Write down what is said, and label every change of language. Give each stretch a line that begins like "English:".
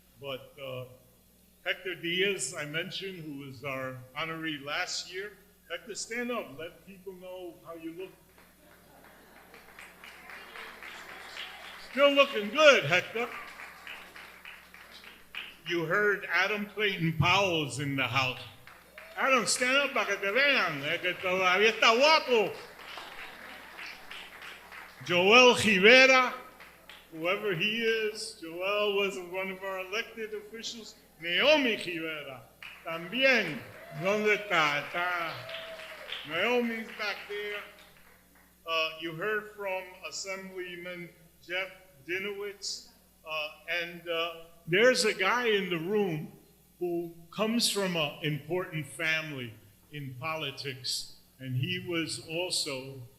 English: But Hector Diaz, I mentioned, who was our honoree last year. Hector, stand up. Let people know how you look. Still looking good, Hector. You heard Adam Clayton Powell's in the house.
Spanish: Adam,
English: stand up
Spanish: para que te vean, que todavía está guapo.
English: Joel Rivera, whoever he is, Joel was one of our elected officials.
Spanish: Naomi Rivera, también. ¿Dónde está?
English: Naomi's back there. You heard from Assemblyman Jeff Dinowitz, and there's a guy in the room who comes from an important family in politics, and he was also